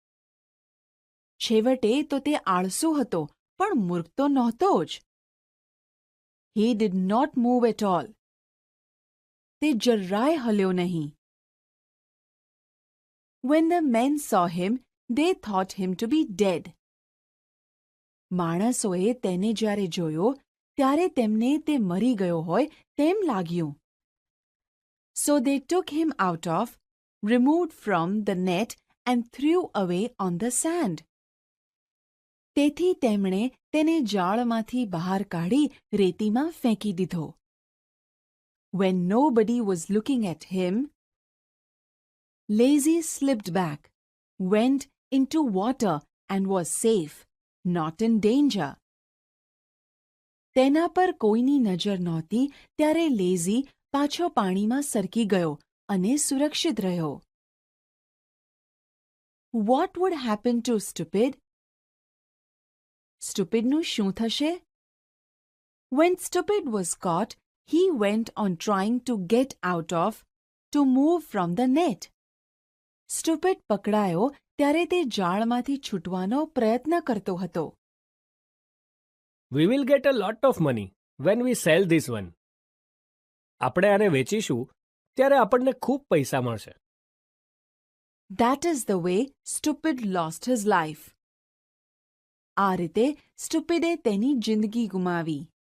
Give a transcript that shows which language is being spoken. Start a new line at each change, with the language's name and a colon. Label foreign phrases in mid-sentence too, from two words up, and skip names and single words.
Gujarati: છેવટે તો તે આળસુ હતો, પણ મૂર્ખ તો નહોતો જ.
English: He did not move at all.
Gujarati: તે જરાય હલ્યો નહીં.
English: When the men saw him, they thought him to be dead.
Gujarati: માણસોએ તેને જ્યારે જોયો, ત્યારે તેમને તે મરી ગયો હોય તેમ લાગ્યું.
English: So they took him out of, removed from the net and threw away on the sand.
Gujarati: તેથી તેમણે તેને જાળમાંથી બહાર કાઢી રેતીમાં ફેંકી દીધો.
English: When nobody was looking at him, Lazy slipped back, went into water and was safe, not in danger.
Gujarati: તેના પર કોઈની નજર નહોતી ત્યારે લેઝી પાછો પાણીમાં સરકી ગયો અને સુરક્ષિત રહ્યો.
English: What would happen to stupid?
Gujarati: સ્ટુપિડનું શું થશે?
English: When stupid was caught, he went on trying to get out of, to move from the net.
Gujarati: સ્ટુપિડ પકડાયો ત્યારે તે જાળમાંથી છૂટવાનો પ્રયત્ન કરતો હતો.
English: We will get a lot of money when we sell this one.
Gujarati: આપણે આને વેચીશું ત્યારે આપણને ખૂબ પૈસા મળશે.
English: That is the way stupid lost his life.
Gujarati: આ રીતે સ્ટુપિડે તેની જિંદગી ગુમાવી.